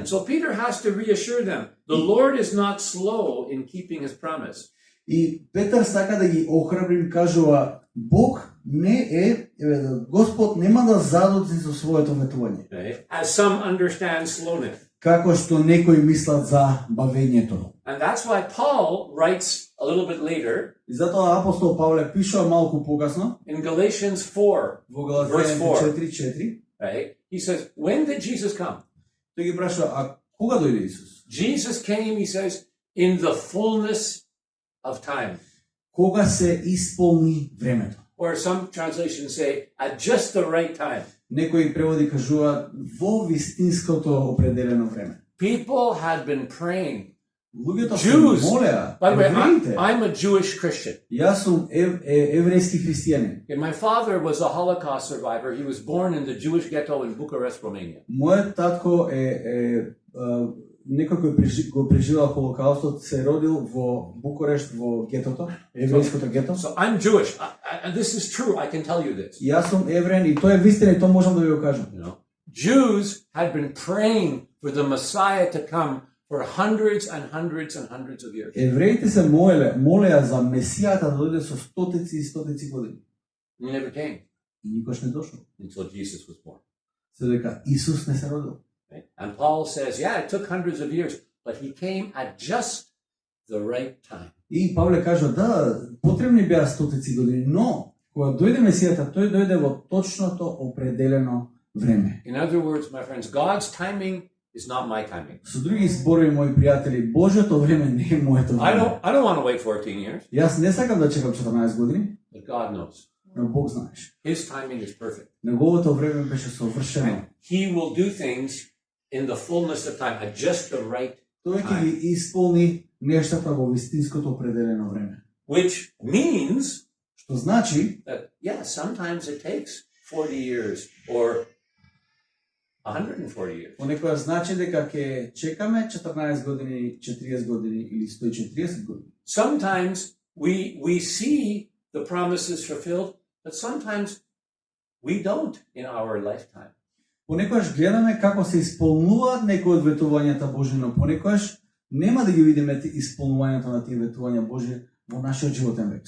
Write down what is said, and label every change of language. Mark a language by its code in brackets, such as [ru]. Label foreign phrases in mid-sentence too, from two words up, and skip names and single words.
[en] And so Peter has to reassure them, the Lord is not slow in keeping his promise. [mk] И Петар сака да ги охрабри, кажува Бог не е, Господ нема да задоци со своето ветување. [en] As some understand slowness. [mk] Како што некои мислат за бавењето. [en] And that's why Paul writes a little bit later. [mk] И затоа апостол Павле пишува малку покасно [en] In Galatians 4, [mk] во [en] verse 4. [mk] 4:4. [en] Right? He says, when did Jesus come? [mk] Тој ги прашува, а кога дојде Исус? [en] Jesus came, he says, in the fullness of time. [mk] Кога се исполни времето. [en] Or some translations say, at just the right time. [mk] Некои преводи кажуваат во вистинското определено време. [en] People had been praying. [mk] Луѓето се [en] Jews. [mk] молеа, [en] By the way, [mk] евреите. [en] I'm a Jewish Christian. [mk] Јас сум еврејски христијанин. [en] And my father was a Holocaust survivor. He was born in the Jewish ghetto in Bucharest, Romania. [mk] Мојот татко е некој кој го преживел Холокаустот, се родил во Букурешт, во гетото, еврејското гето. [en] So I'm Jewish. And this is true. I can tell you this. [mk] Јас сум евреин и тоа е вистина и тоа можам да ви го кажам. [en] You know, Jews had been praying for the Messiah to come for hundreds and hundreds and hundreds of years. [mk] Евреите се молеа за Месијата да дојде со стотици и стотици години. [en] He never came [mk] И никош не дошол. [en] until Jesus was born. [mk] Се дека Исус не се родил. [en] Right? And Paul says, yeah, it took hundreds of years, but he came at just the right time. [mk] И Павле кажа, да, потребни беа стотици години, но кога дојде Месијата, тој дојде во точното определено време. [en] In other words, my friends, God's timing is not my timing. [mk] Со други зборови, мои пријатели, Божјото време не е моето време. [en] I don't want to wait 14 years, [mk] Јас не сакам да чекам 14 години, [en] but God knows. [mk] но Бог знаеш. [en] His timing is perfect. [mk] Неговото време беше совршено. [en] He will do things in the fullness of time, at just the right [mk] Тој ќе ги исполни нештата во вистинското определено време. [en] Which means [mk] Што значи, [en] that, yeah, sometimes it takes 40 years or 140 years. [mk] понекогаш значи дека ќе чекаме 14 години, 40 години или 140 години. [en] Sometimes we see the promises fulfilled, but sometimes we don't in our lifetime. [mk] Понекогаш гледаме како се исполнуваат некои од ветувањата Божји, но понекогаш нема да ги видиме исполнувањето на тие ветувања Божји во нашиот животен век.